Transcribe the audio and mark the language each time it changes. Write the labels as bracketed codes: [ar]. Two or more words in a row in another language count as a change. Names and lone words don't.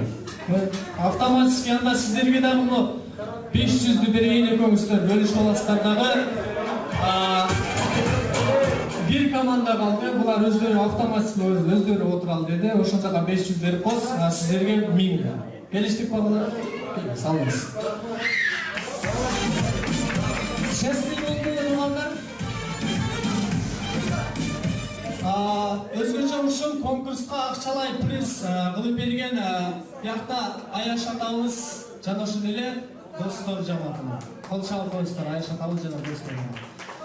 [kk] Автоматический анда сіздерге де мұны 500-ді берейін екеуіңіздер бөліш оластардағы бір команда қалды. Бұлар өздері автоматический өздері отырал деді. Ошон жаққа 500 беріп қос, сіздерге 1000. Келіштік па бұлар? Салыңыз. Честный болды олғандар. [ky] Өзгөчө ушун конкурска акчалай приз кылып берген бияқта Аяш атабыз жана ошол эле достор жамаатына. Кол чалып коюңуздар Аяш атабыз жана достор.